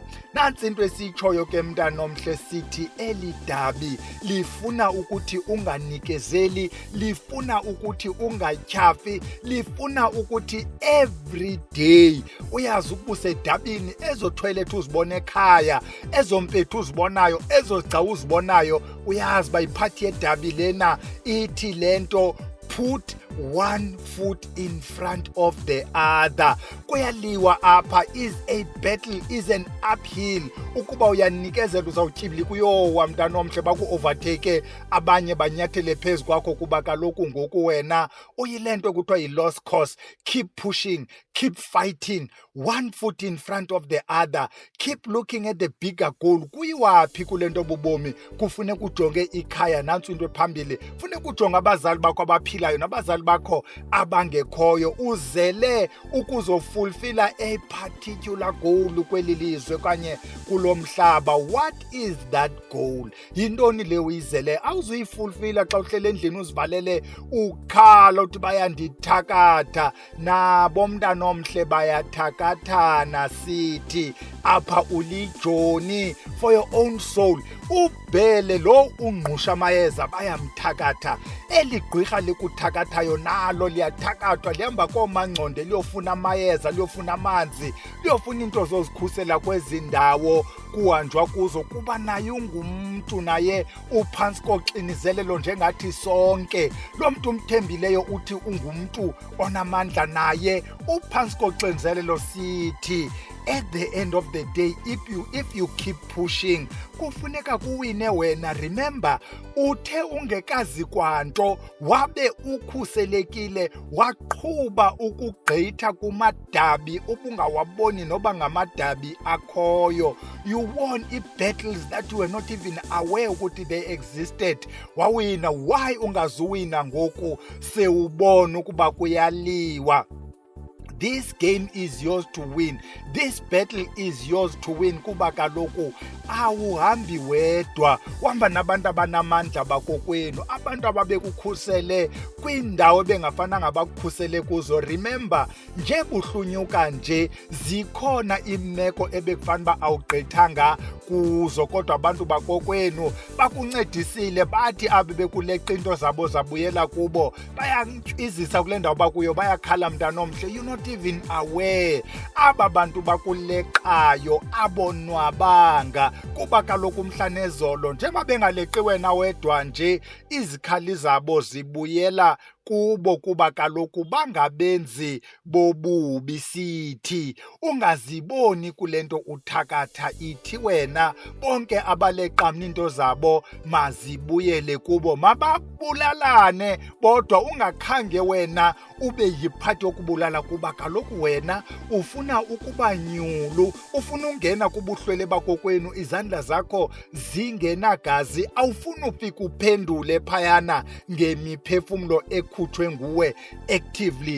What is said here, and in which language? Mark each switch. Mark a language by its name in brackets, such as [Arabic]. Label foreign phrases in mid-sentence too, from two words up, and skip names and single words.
[Xhosa] Nantsi into esitshoyo ke mntanomhle, sithi eli dabi lifuna ukuthi unganikezeli, lifuna ukuthi ungatyhafi, lifuna ukuthi [English] every day [Xhosa] uyazi ukuba usedabini, ezo toilet uzibona ekhaya, ezo mpethu uzibonayo, ezo gca uzibonayo, uyazi bayiphathi yedabi lena ithi le nto, [English] put one foot in front of the other. [Xhosa] Kuyaliwa apha, [English] is a battle, is an uphill. [Xhosa] Ukuba uyanikezela uzawutyibili kuyowa mntanomhle, baku-overtake abanye banyathele phezu kwakho, kuba kaloku ngoku wena uyile nto kuthiwa yi-lost cause. [English] Keep pushing, keep fighting, one foot in front of the other, keep looking at the bigger goal. [Xhosa] Kuyiwaphi kule nto bubomi? Kufuneka ujonge ikhaya, nantso into ephambili. Funeka ujonge abazali bakho abaphilayo nabazali bakho abangekhoyo, uzele ukuzofulfilla [English] a particular goal [Xhosa] kweli lizwe okanye kulo mhlaba. [English] What is that goal? [Xhosa] Yintoni le uyizele? Awuzuyifulfilla xa uhlele endlini uzivalele ukhala uthi bayandithakatha. Nabo mntanomhle bayathakathana, sithi apha ulijoni [English] for your own soul. [Xhosa] Ubhele lo ungqusha amayeza bayamthakatha. Eli gqirha likuthakathayo nalo liyathakathwa, lihamba koomangconde liyofuna amayeza, liyofuna amanzi, liyofuna into zozikhusela kwezi ndawo kuhanjwa kuzo, kuba naye ungumntu, naye uphantsi koxinizelelo njengathi sonke. Lo mntu umthembileyo uthi ungumntu onamandla, naye uphantsi koxinizelelo. [English] Sithi at the end of the day, if you keep pushing, [Xhosa] kufuneka kuwine wena. Remember, uthe ungekazi kwanto wabe ukhuselekile, waqhuba ukugqitha kumadabi ubungawaboni noba ngamadabi akhoyo. [English] You won i-battles that you were not even aware ukuthi they existed. [Xhosa] Wawina. Why ungazuwina ngoku sewubona ukuba kuyaliwa? [English] This game is yours to win. This battle is yours to win, [Xhosa] kuba kaloku awuhambi wedwa, uhamba nabantu abanamandla bakokwenu, abantu ababekukhusele kwiindawo bengafananga bakukhusele kuzo. Remember, nje buhlunyuka nje, zikhona iimeko ebekufanele uba awugqithanga kuzo, kodwa abantu bakokwenu bakuncedisile, bathi abe bekuleqa into zabo zabuyela kubo, bayantyizisa kule ndawo bakuyo, bayakhala mntanomhle. [English] You're not even aware. [Xhosa] Aba bantu bakuleqayo abonwabanga, kuba kaloku umhla nezolo njengoba bengaleqi wena wedwa nje, izikhali zabo zibuyela kubo, kuba kaloku bangabenzi bobubi. Sithi ungaziboni kule nto uthakatha, ithi wena bonke abaleqa into zabo mazibuyele kubo, mababulalane bodwa, ungakhange wena ube yiphathi yokubulala, kuba kaloku wena ufuna ukuba nyulu, ufuna ungena kubuhlwele bakokwenu, izandla zakho zingenagazi, awufuni ufika uphendule phayana ngemiphefumlo ekhutshwe nguwe actively.